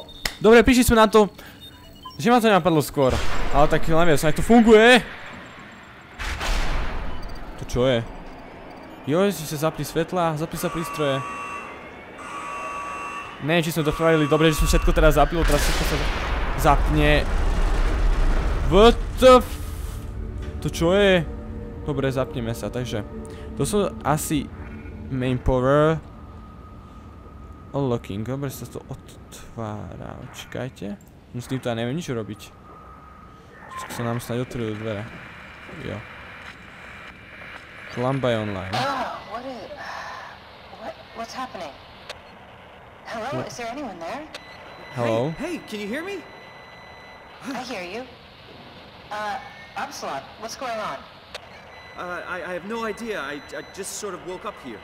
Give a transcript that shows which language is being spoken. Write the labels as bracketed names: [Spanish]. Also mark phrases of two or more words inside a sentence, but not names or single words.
[Slovak] Dobre, prišli sme na to, že ma to nenapadlo skôr. Ale tak neviem, aj to funguje. To čo je? Jo, si sa zapli svetla, zapli sa prístroje. Neviem, či sme to spravili dobre, že som všetko teraz zapil, teraz všetko sa zapne. [English] What the f... [Slovak] To čo je? Dobre, zapneme sa, takže... To sú asi [English] main power. [Slovak] Unlocking, dobre sa to otvára, čakajte. No s týmto ja neviem nič robiť. Všetko sa nám snáď otvorili dvere. Jo. Lamba je online. [English] What's happening? Hello, is there anyone there? Hello? Hey, can you hear me? I hear you. Absalom, what's going on? I have no idea. I just sort of woke up here.